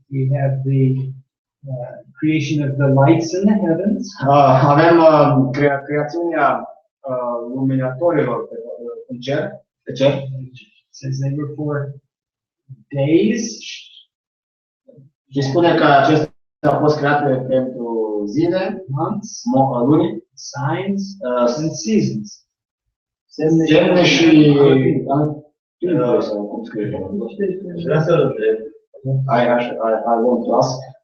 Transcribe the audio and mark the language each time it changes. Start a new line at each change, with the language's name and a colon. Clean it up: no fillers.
English: we have the creation of the lights in the heavens.
Romanian: avem creațiunea luminatorilor în cer, pe cer.
English: It says they were for days,
Romanian: Și spune că acestea au fost create pentru zile,
English: months,
Romanian: luni,
English: signs, and seasons.
Romanian: semne și timpuri, sau cum scrie. Vreau să-l întreb.
English: I want to ask.